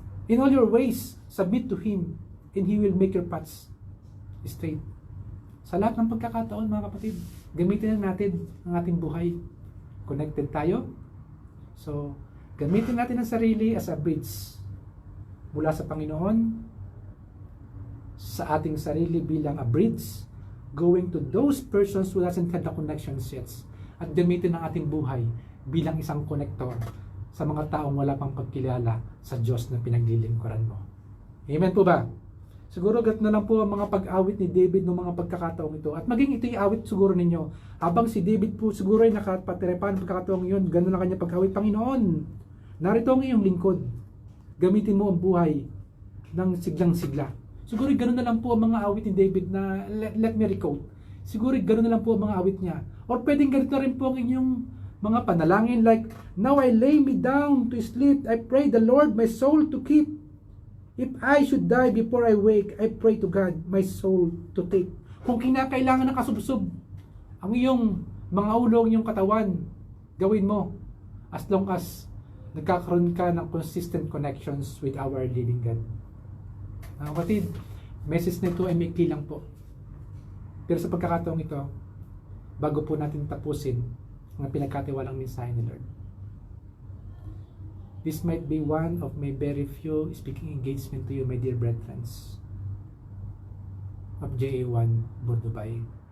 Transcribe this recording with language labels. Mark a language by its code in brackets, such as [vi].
[en] In all your ways, submit to Him, and He will make your paths straight. [tl] Sa lahat ng pagkakataon mga kapatid, gamitin na natin ang ating buhay. Connected tayo. So, gamitin natin ang sarili as a bridge mula sa Panginoon sa ating sarili bilang a bridge [en] going to those persons who doesn't have the connection yet, [tl] at gamitin ang ating buhay bilang isang connector sa mga taong wala pang pagkilala sa Diyos na pinaglilingkuran mo. Amen po ba? Siguro gat na lang po ang mga pag-awit ni David ng mga pagkakataong ito. At maging ito'y awit siguro ninyo. Habang si David po siguro ay nakapatirepan ng pagkakataong yun, ganun na kanya pag-awit. Panginoon, narito ang iyong lingkod. Gamitin mo ang buhay ng siglang-sigla. Siguro ganun na lang po ang mga awit ni David na [en] let me recall. [tl] Siguro ganun na lang po ang mga awit niya. Or pwedeng ganito rin po ang inyong mga panalangin like, [en] now I lay me down to sleep. I pray the Lord my soul to keep. If I should die before I wake, I pray to God my soul to take. [tl] Kung kinakailangan ng kasubsob ang iyong mga ulo, ang iyong katawan, gawin mo [en] as long as [tl] nagkakaroon ka ng consistent connections with our living God. Mga kapatid, message nito ay maikli lang po. Pero sa pagkakataong ito, bago po natin tapusin ang pinagkatiwalang mensahe ni Lord, [en] this might be one of my very few speaking engagement to you, my dear brethren of JA1 Bordubay.